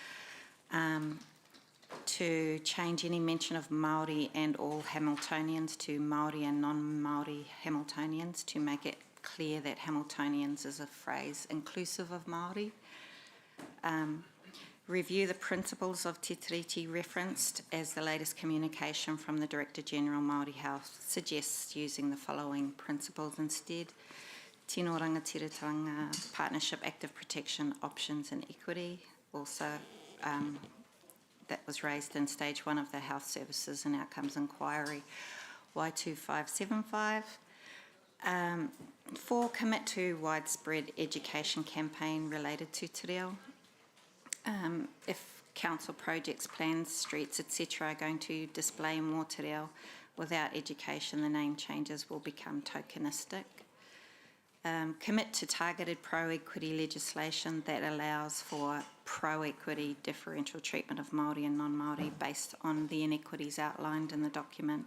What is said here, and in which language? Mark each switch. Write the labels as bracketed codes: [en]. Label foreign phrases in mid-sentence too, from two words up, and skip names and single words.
[en] To change any mention of Māori and all Hamiltonians to Māori and non-Māori Hamiltonians, to make it clear that Hamiltonians is a phrase inclusive of Māori. Review the principles of Te Tiriti referenced, as the latest communication from the Director General Māori Health suggests using the following principles instead. [mi] Tino rangatiratanga, [en] partnership, active protection, options and equity. Also, that was raised in stage 1 of the Health Services and Outcomes Inquiry, Y2575. 4, commit to widespread education campaign related to [mi] te reo. [en] If council projects, plans, streets, etc. are going to display more [mi] te reo [en] without education, the name changes will become tokenistic. Commit to targeted pro-equity legislation that allows for pro-equity differential treatment of Māori and non-Māori based on the inequities outlined in the document.